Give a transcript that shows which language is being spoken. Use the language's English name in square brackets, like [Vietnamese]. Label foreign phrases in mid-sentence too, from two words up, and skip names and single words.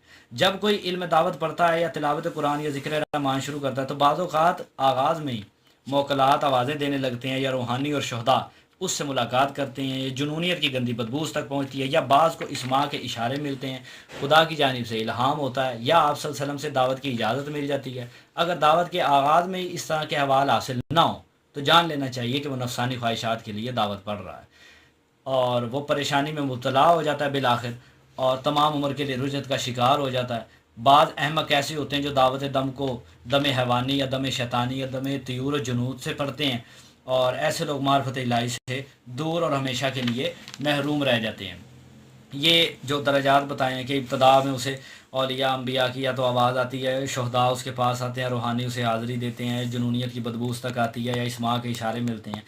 [Urdu] جب کوئی علم دعوت پڑھتا ہے یا تلاوت قرآن یا ذکر رحمان شروع کرتا ہے تو بعض اوقات آغاز میں ہی موکلات آوازیں دینے لگتے ہیں، یا روحانی اور شہداء اس سے ملاقات کرتے ہیں، یا جنونیت کی گندی بدبو اس تک پہنچتی ہے، یا بعض کو اسماع کے اشارے ملتے ہیں، خدا کی جانب سے الہام ہوتا ہے، یا آپ صلی اللہ علیہ وسلم سے دعوت کی اجازت مل جاتی ہے۔ اگر دعوت کے آغاز میں ہی اس طرح کے حوال حاصل نہ ہو تو جان لینا چاہیے کہ وہ نفسانی خواہشات کے لیے دعوت پڑھ رہا ہے، اور وہ پریشانی میں مبتلا ہو جاتا ہے بالآخر، اور تمام عمر کے لیے رجت کا شکار ہو جاتا ہے۔ بعض احمق ایسے ہوتے ہیں جو دعوت دم کو دم حیوانی یا دم شیطانی یا دم طیور و جنود سے پڑھتے ہیں، اور ایسے لوگ معرفت الہی سے دور اور ہمیشہ کے لیے محروم رہ جاتے ہیں۔ یہ جو درجات بتائے ہیں کہ ابتدا میں اسے اولیاء انبیاء کی یا تو آواز آتی ہے، شہداء اس کے پاس آتے ہیں، روحانی اسے حاضری دیتے ہیں، جنونیت کی بدبو اس تک آتی ہے، یا اسماع کے اشارے ملتے ہیں۔